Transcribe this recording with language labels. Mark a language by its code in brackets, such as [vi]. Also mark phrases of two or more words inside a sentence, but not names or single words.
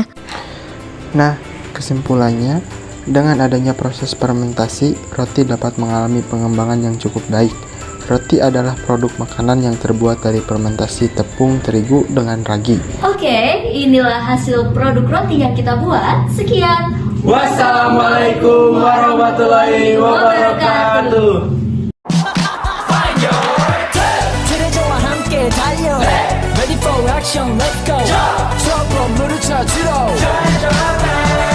[id] Nah, kesimpulannya, dengan adanya proses fermentasi, roti dapat mengalami pengembangan yang cukup baik. Roti adalah produk makanan yang terbuat dari fermentasi tepung terigu dengan ragi. Oke, inilah hasil produk roti yang kita buat. Sekian. [ar] والسلام عليكم ورحمة الله وبركاته. [ko] 트레저와 함께 달려 [en] Ready for action, let's go. [ko] 저 건물을 찾으러